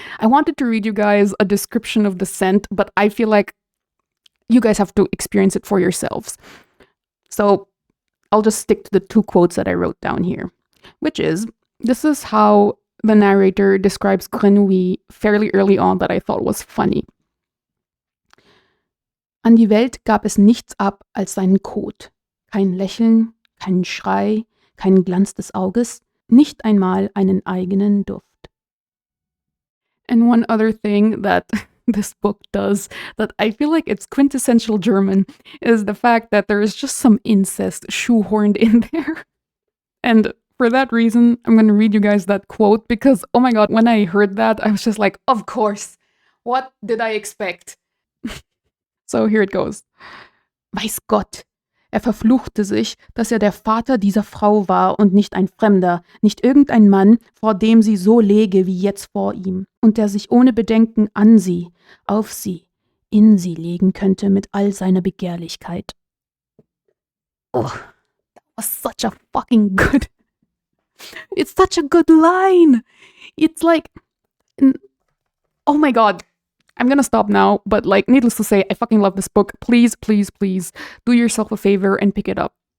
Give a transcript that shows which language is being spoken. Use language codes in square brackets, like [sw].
[en] I wanted to read you guys a description of the scent, but I feel like you guys have to experience it for yourselves. So I'll just stick to the 2 quotes that I wrote down here, which is, this is how the narrator describes Grenouille fairly early on that I thought was funny. [de] An die Welt gab es nichts ab als seinen Kot. Kein Lächeln, keinen Schrei, keinen Glanz des Auges, nicht einmal einen eigenen Duft. [en] And one other thing that this book does that I feel like it's quintessential German is the fact that there is just some incest shoehorned in there. And for that reason, I'm going to read you guys that quote because, oh my god, when I heard that, I was just like, of course. What did I expect? So here it goes. [de] Weiß Gott, verfluchte sich, dass der Vater dieser Frau war und nicht ein Fremder, nicht irgendein Mann, vor dem sie so läge wie jetzt vor ihm, und der sich ohne Bedenken an sie, auf sie, in sie legen könnte mit all seiner Begehrlichkeit. [en] Oh, that was such a fucking good... It's such a good line! It's like... Oh my god. I'm gonna stop now, but like, needless to say, I fucking love this book. Please, please, please, do yourself a favor and pick it up.